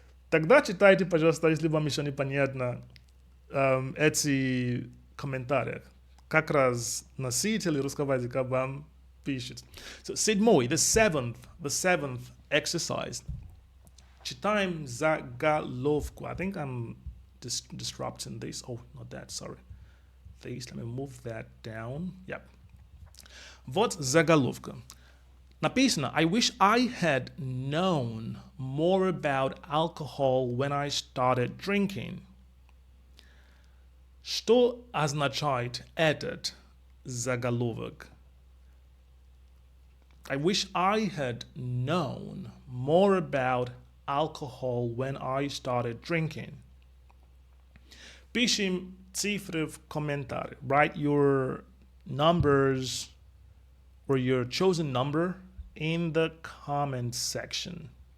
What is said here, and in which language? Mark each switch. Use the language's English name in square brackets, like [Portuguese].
[Russian] Тогда читайте, пожалуйста, если вам еще непонятно эти комментарии. Как раз носители русского языка вам пишет. [English] So, [Russian] седьмой, [English] the seventh exercise. [Russian] Читаем заголовку. [English] I think I'm disrupting this. Oh, not that, sorry. This, let me move that down. Yep. [Russian] Вот заголовка. Написано, [English] I wish I had known more about alcohol when I started drinking. [Russian] Что означает этот заголовок? [English] I wish I had known more about alcohol when I started drinking. [Russian] Пишем цифры в комментарии. [English] Write your numbers or your chosen number in the comment section.